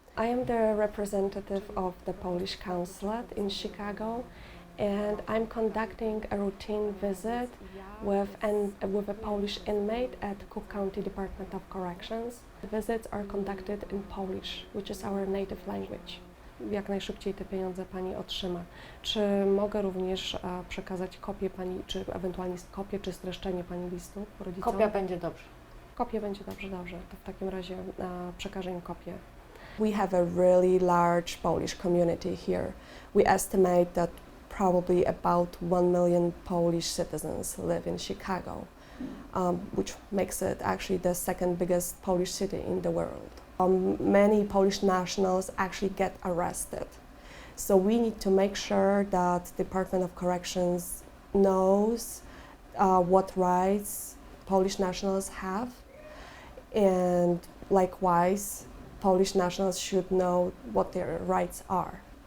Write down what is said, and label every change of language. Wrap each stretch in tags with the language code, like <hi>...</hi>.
<en>I am the representative of the Polish Consulate in Chicago, and I'm conducting a routine visit with a Polish inmate at Cook County Department of Corrections. The visits are conducted in Polish, which is our native language.</en> <pl>Jak najszybciej te pieniądze Pani otrzyma. Czy mogę również przekazać kopię Pani, czy ewentualnie kopię, czy streszczenie Pani listu rodzicom? Kopia będzie dobrze. Kopia będzie dobrze. To w takim razie przekażę im kopię.</pl> <en>We have a really large Polish community here. We estimate that probably about 1 million Polish citizens live in Chicago, which makes it actually the second biggest Polish city in the world. Many Polish nationals actually get arrested. So we need to make sure that the Department of Corrections knows what rights Polish nationals have, and likewise, Polish nationals should know what their rights are.</en>